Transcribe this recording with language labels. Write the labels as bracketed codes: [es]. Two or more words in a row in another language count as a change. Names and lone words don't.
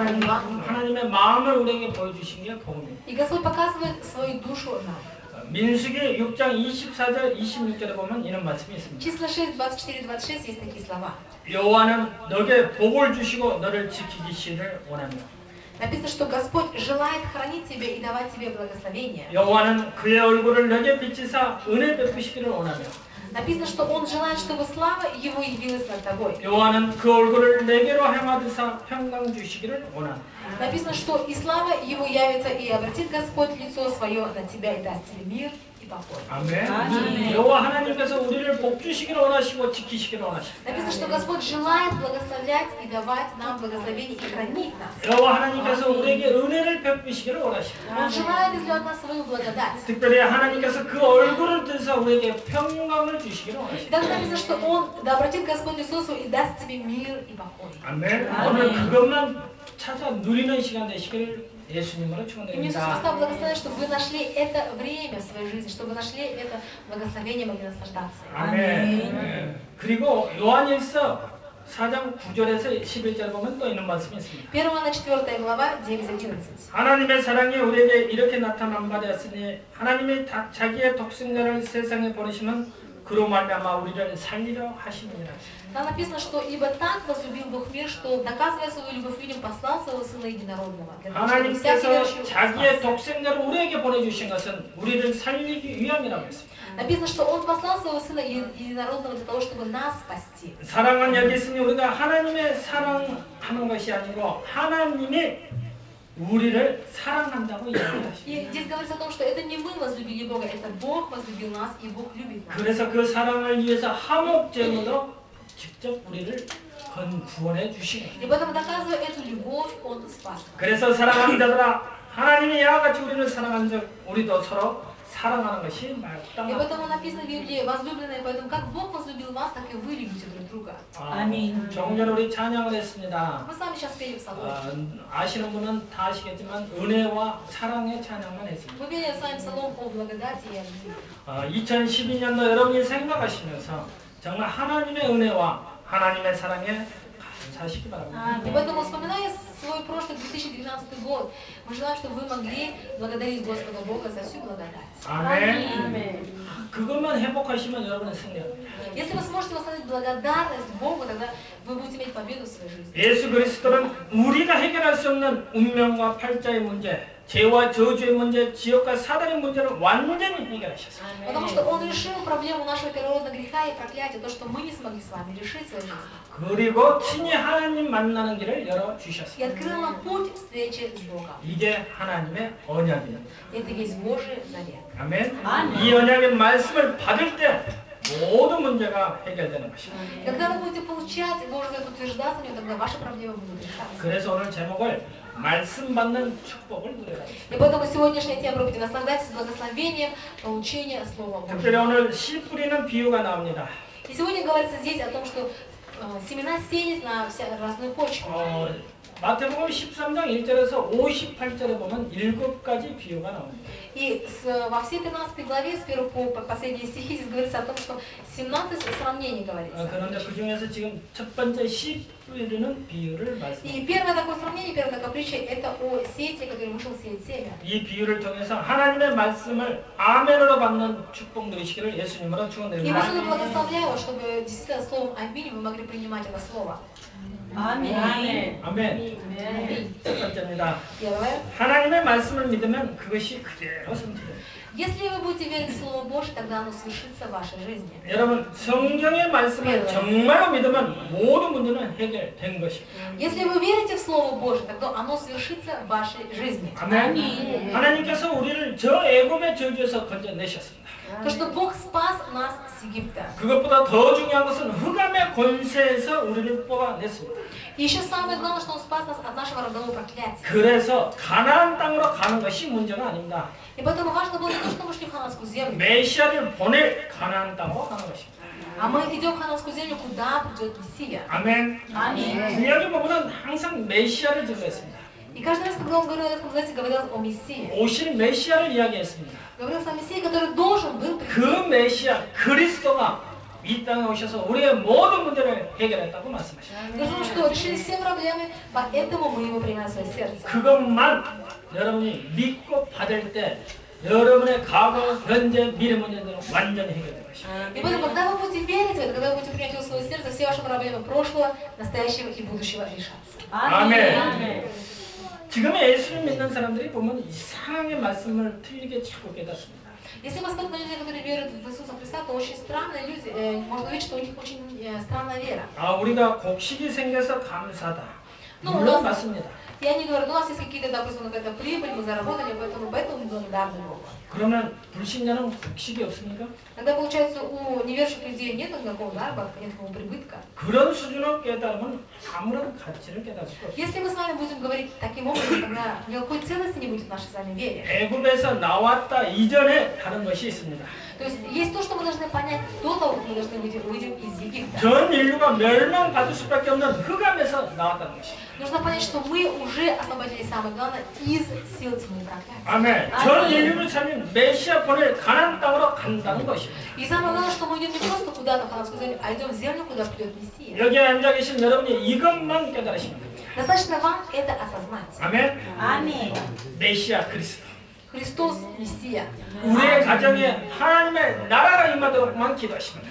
[ko] 하나님의 마음을 우리에게 보여주신 게 복음입니다. [ru] И Господь показывает свою душу нам. [ko] 민수기 6장 24절 26절에 보면 이런 말씀이 있습니다. [ru] Числа 6, 24, 26 есть такие слова. [ko] 여호와는 너에게 복을 주시고 너를 지키시기를 원하며 [ru] Написано, что Господь желает хранить тебя и давать тебе благословение. [ko] 여호와는 그의 얼굴을 너에게 비치사 은혜 베푸시기를 원하며 [ru] Написано, что Он желает, чтобы слава Его явилась над тобой. [ko] 여호와는 그 얼굴을 내게로 향하드사 평강 주시기를 원하며 [ru] Написано, что и слава Его явится, и обратит Господь лицо свое на тебя и даст тебе мир и покой. [ko] 아멘. 여호와 하나님께서 우리를 복 주시기를 원하시고 지키시기를 원하십니다. [ru] Написано, что Господь желает благословлять и давать нам благословение и хранить нас. [ko] 여호와 하나님께서 우리에게 은혜를 베푸시기를 원하십니다. [ru] Он желает изливать на свою благодать. [ko] 특별히 하나님께서 그 얼굴을 드셔 우리에게 평강을 주시기를 [ru] И [ko] 원하십니다. [ru] также написано, что Он да обратит Господь лицо свое и даст тебе мир и покой. [ko] 아멘. 오늘 그것만 찾아 누리는 시간 되시기를 예수님으로 [ru] И мне Иисус [ko] 축원드립니다. [ru] Христа благословляет, чтобы вы нашли это время в своей жизни, чтобы вы нашли это благословение, могли наслаждаться. [ko] 아멘. 그리고 요한일서 4장 9절에서 11절 보면 또 이런 말씀이 있습니다. [ru] 1-4 глава 9-11. [ko] 하나님의 사랑이 우리에게 이렇게 나타난 바 되었으니 하나님이 자기의 독생자를 세상에 보내시면 그로 말미암아 우리를 살리려 하심이라. [ru] Там написано, что ибо так возлюбил Бог мир, что, доказывая свою любовь людям, послал своего Сына Единородного. Для того, чтобы всякий [ko] 하나님께서 [ru] верующий [ko] 자기의 [ru] спасся. [ko] 독생자를 우리에게 보내주신 것은 우리를 살리기 위함이라고 했습니다. [ru] Написано, что Он послал своего Сына Единородного для того, чтобы нас спасти. [ko] 사랑은 여기 있으니 우리가 하나님의 사랑하는 것이 아니고 하나님이 우리를 사랑한다고 이야기하십니다. [ru] И здесь говорится о том, что это не мы возлюбили Бога, это Бог возлюбил нас, и Бог любит нас. [ko] 그래서 그 사랑을 위해서 화목제물로 직접 우리를 구원해 주신 거예요. [ru] И поэтому, доказывая эту любовь, Он спас нас. [ko] 그래서 사랑하는 자들아, 하나님이 이와 같이 우리를 사랑한 즉 우리도 서로 사랑하는 것이 [ru] И [ko] 마땅하다. [ru] поэтому написано в Библии, возлюбленные, поэтому как Бог возлюбил вас, так и вы любите друг друга. [ko] 아멘. 조금 전에 우리 찬양을 했습니다. [ru] Мы с вами сейчас пели в псалом. [ko] 아시는 분은 다 아시겠지만 은혜와 사랑의 찬양만 했습니다. [ru] Мы пели с вами псалом о благодати и о любви. [ko] 2012년도 여러분이 생각하시면서 정말 하나님의 은혜와 하나님의 사랑에 감사하시기 바랍니다. [ru] И поэтому, вспоминая свой прошлый 2012 год, мы желаем, чтобы вы могли благодарить Господа Бога за всю благодать. [ko] 아멘. 그것만 회복하시면 여러분은 승리합니다. [ru] Если вы сможете восстановить благодарность Богу, тогда вы будете иметь победу в своей жизни. [ko] 예수 그리스도는 우리가 해결할 수 없는 운명과 팔자의 문제, 죄와 저주의 문제, 지옥과 사단의 문제를 완전히 해결하셨어요. [ru] Потому что Он решил проблему нашего первородного греха и проклятия, то, что мы не смогли с вами решить в своей жизни. [ko] 그리고 친히 하나님 만나는 길을 [ru] И [ko] 열어주셨어요. [ru] открыл нам путь встречи с Богом. [ko] 이게 하나님의 언약입니다. [ru] Это есть Божий завет. [ko] 아멘. 아멘. 이 언약의 말씀을 받을 때 모든 문제가 해결되는 것입니다. [ru] Когда вы будете получать Божий завет, утверждаться в нем, тогда ваши проблемы будут решаться. [ko] 그래서 오늘 제목을 말씀 받는 축복을 누려라. [ru] И поэтому сегодняшняя тема проповеди «Наслаждайтесь благословением получения Слова [ko] 특별히 [ru] Божьего». [ko] 오늘 씨 뿌리는 비유가 나옵니다. [ru] И сегодня говорится здесь о том, что семена сеять на разную почву. [ko] 마태복음 13장 1절에서 58절에 보면 7가지 비유가 나옵니다. [ru] И во всей 13 главе, с 1 по последние стихи, здесь говорится о том, что 17 сравнений говорится. [ko] 그런데 그 중에서 지금 첫 번째 씨 뿌리는 비유를 [ru] И [ko] 말씀합니다. [ru] первое такое сравнение, первая такая притча, это о сеятеле, который вышел сеять семя. [ko] 이 비유를 통해서 하나님의 말씀을 아멘으로 받는 축복 누리시기를 예수님으로 [ru] И вас [ko] 축원드립니다. [ru] благословляю, чтобы действительно словом «Аминь» вы могли принимать это слово. [ko] 아멘. 아멘. [ru] Аминь. [ko] 첫 번째입니다. [ru] Первое. [ko] 하나님의 말씀을 믿으면 그것이 그대로 성취돼요. [ru] Если вы будете верить в Слово Божье, тогда оно свершится в вашей жизни. [ko] 여러분 성경의 말씀을 정말로 믿으면 모든 문제는 해결된 것입니다. [ru] Если вы верите в Слово Божье, тогда оно свершится в вашей жизни. [ko] 아멘. 하나님께서 우리를 저 애굽의 저주에서 건져내셨습니다. [ru] То, что Бог спас нас с Египта. [ko] 그것보다 더 중요한 것은 흑암의 권세에서 우리를 뽑아냈습니다. [ru] И еще самое главное, что Он спас нас от нашего родового проклятия. [ko] 그래서 가나안 땅으로 가는 것이 문제가 아닙니다. [ru] И поэтому важно было не то, что мы шли в Хананскую землю, [ko] 메시아를 보낼 가나안 땅으로 가는 것입니다. [ru] а мы идем в Хананскую землю, куда придет Мессия. [ko] 아멘. 아멘. 구약의 부분은 항상 메시아를 지도했습니다. [ru] И каждый раз, когда Он говорил об этом, знаете, говорил о Мессии. [ko] 오실 메시아를 이야기했습니다. [ru] Говорил о Мессии, который должен был [ko] 그 [ru] прийти. [ko] 메시아 그리스도가 이 땅에 오셔서 우리의 모든 문제를 해결했다고 말씀하십니다. [ru] Потому что решили все проблемы, поэтому мы его принимаем в свое сердце. [ko] 그것만 여러분이 믿고 받을 때 여러분의 과거, 현재, 미래 문제들은 완전히 해결될 것입니다. [ru] И поэтому, когда вы будете верить в это, когда вы будете принять его в свое сердце, все ваши проблемы прошлого, настоящего и будущего решатся. [ko] 아멘. 지금의 예수를 믿는 사람들이 보면 이상하게 말씀을 틀리게 자꾸 깨닫습니다. [ru] Если посмотреть на людей, которые веруют в Иисуса Христа, то очень странные люди, можно увидеть, что у них очень странная вера. [ko] 우리가 곡식이 생겨서 감사하다. [ru] Ну, [ko] 물론 맞습니다. [ru] И они говорят, у нас есть какие-то, допустим, какая-то прибыль, мы заработали, поэтому мы благодарны Богу. [ko] 그러면 불신자는 곡식이 없습니까? [ru] Тогда, получается, у неверующих людей нет никакого заработка, нет никакого прибытка. [ko] 그런 수준으로 깨달으면 아무런 가치를 깨달을 수 없어요. [ru] Если мы с вами будем говорить таким образом, тогда никакой ценности не будет в нашей с вами вере. [ko] 애굽에서 나왔다 이전에 다른 것이 있습니다. [ru] То есть есть то, что мы должны понять до того, как мы должны выйдем из Египта. [ko] 전 인류가 멸망받을 수밖에 없는 흑암에서 나왔다는 것입니다. [ru] Нужно понять, что мы уже освободились, самое главное, из сил тьмы и проклятия. [ko] 아멘. 전 인류를 살린 메시아 보낼 가나안 땅으로 간다는 것입니다. [ru] И самое главное, что мы идем не просто куда-то в Хананскую землю, а идем в землю, куда придет Мессия. [ko] 여기에 앉아 계신 여러분이 이것만 깨달으시면 됩니다. [ru] Достаточно вам это осознать. [ko] 아멘. 아멘. 메시아 그리스도. [ru] Христос Мессия. [ko] 우리의 가정에 하나님의 나라가 임하도록만 기도하십니다.